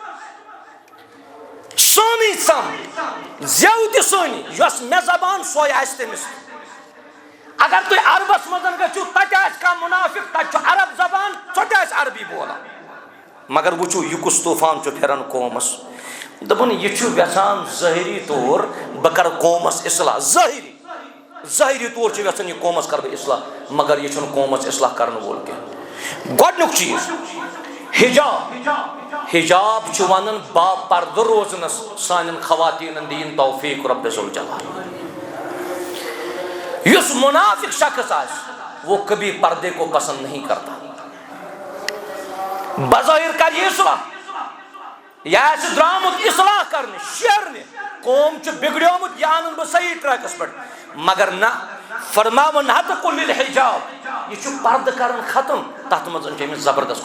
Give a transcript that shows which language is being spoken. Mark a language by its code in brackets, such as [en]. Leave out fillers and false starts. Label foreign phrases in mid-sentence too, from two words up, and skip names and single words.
[ks] سونٕے سم زٮ۪و تہِ سٲنی یۄس مےٚ زبان سۄے آسہِ تٔمِس اگر تُہۍ عربس منٛز گٔژھِو تتہِ آسہِ کانٛہہ مُنافِق تتہِ چھُ عرب زبان سۄ تہِ آسہِ عربی بولان مگر وٕچھو یہِ کُس طوٗفان چھُ پھِران قومس دوٚپُن یہِ چھُ یژھان ظٲہری طور بہٕ کرٕ قومس اصلاح ظٲہری طور چھُ یژھان یہِ قومس کرٕ بہٕ اصلاح مگر یہِ چھُنہٕ قومس اصلاح کرن وول کینٛہہ گۄڈنیُک چیٖز حجاب چھُ ونان با پردٕ روزنس سانٮ۪ن خواتیٖنن دِیِن توفیٖق رۄبِ ذوالجلال یُس مُنافِق شخص آسہِ [ur] وہ کبھی پردے کو پسند نہیں کرتا [ks] بظٲہِر کر یہِ اصلاح یہِ آسہِ درٛامُت اصلاح کرنہِ شیرنہِ قوم چھُ بِگڑیومُت یہِ انن بہٕ صحیح ٹریکس پٮ۪ٹھ مگر نہ فرماوُن ہتہٕ کُلِل حجاب یہِ چھُ پردٕ کران ختم تتھ منٛز چھِ أمِس زبردست